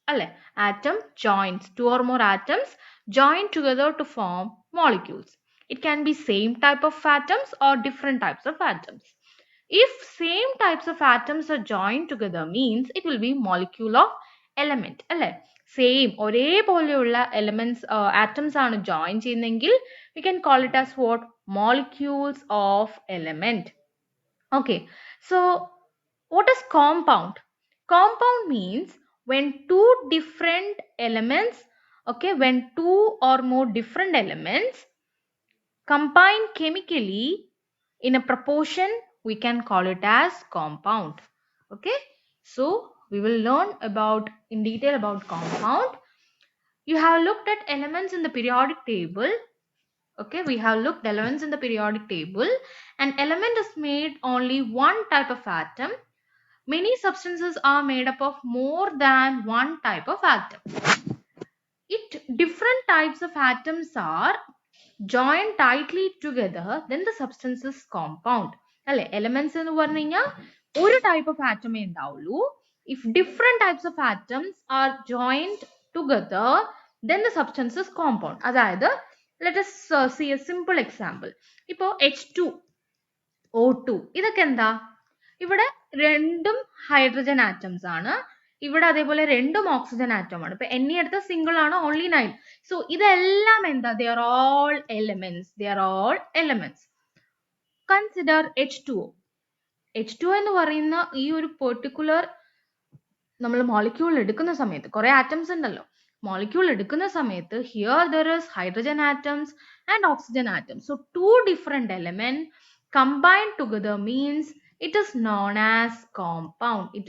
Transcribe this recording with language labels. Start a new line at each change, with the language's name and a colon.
English: അല്ലെ, atom joins, two or more atoms join together to form molecules. It can be same type of atoms or different types of atoms. If same types of atoms are joined together means it will be molecule of element. അല്ലെ, same
Malayalam: ഒരേപോലെയുള്ള
English: Elements atoms ആണ് join ചെയ്യുന്നതെങ്കിൽ we can call it as what? Molecules of element. Okay, so what is compound? Compound means when two different elements, okay, when two or more different elements combine chemically in a proportion, we can call it as compound. Okay, so we will learn about in detail about compound. You have looked at elements in the periodic table. Okay, we have looked elements in the periodic table. An element is made only one type of atom. Many substances are made up of more than one type of atom. Different types of atoms are joined tightly together, then the substance is compound.
Malayalam: അല്ലെ, elements എന്ന് പറഞ്ഞു കഴിഞ്ഞാൽ ഒരു
English: type of atom
Malayalam: ഉണ്ടാവുള്ളൂ.
English: If different types of atoms are joined together, then the substance is compound.
Malayalam: അതായത്
English: let us see a simple example.
Malayalam: ഇപ്പോൾ H2O2 ഇതൊക്കെ എന്താ? ഇവിടെ രണ്ടും ഹൈഡ്രജൻ ആറ്റംസ് ആണ്, ഇവിടെ അതേപോലെ രണ്ടും ഓക്സിജൻ ആറ്റം ആണ്. ഇപ്പൊ എന്നെ എടുത്ത സിംഗിൾ ആണ്, ഓൺലി 9.
English: so
Malayalam: ഇതെല്ലാം എന്താ?
English: they are all elements.
Malayalam: Consider H2O. H2O എന്ന് പറയുന്ന ഈ ഒരു പെർട്ടിക്കുലർ നമ്മൾ മോളിക്യൂൾ എടുക്കുന്ന സമയത്ത് കുറെ ആറ്റംസ് ഉണ്ടല്ലോ, മോളിക്യൂൾ എടുക്കുന്ന സമയത്ത്
English: here there is hydrogen atoms and oxygen atoms. So two different elements combined together means it is known as compound.